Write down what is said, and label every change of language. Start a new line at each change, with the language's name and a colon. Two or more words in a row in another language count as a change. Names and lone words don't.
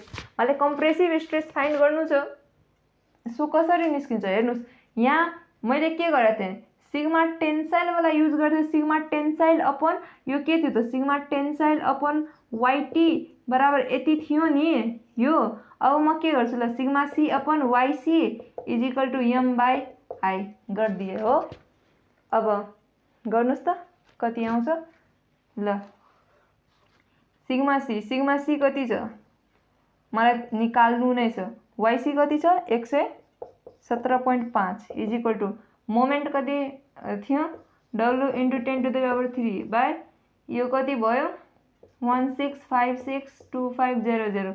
Nepali: मलाई
English: compressive stress
Nepali: फाइन्ड गर्नु छ। सो कसरी निस्किन्छ हेर्नुस् यहाँ मैले के गरेको थिएँ
English: sigma tensile
Nepali: वाला युज गर्थे।
English: sigma tensile
Nepali: अपन यो के थियो त
English: sigma tensile upon yt
Nepali: बराबर यति थियो नि यो। अब म के गर्छु ल
English: sigma c upon yc is equal to m by I
Nepali: गरिदिएँ हो। अब गर्नुहोस् त कति आउँछ। ल
English: sigma C
Nepali: कति छ मलाई निकाल्नु नै छ। वाइसी कति छ
English: 117.5 is equal to moment
Nepali: कति थियो W × 10⁻³ बाई यो कति भयो 16562500।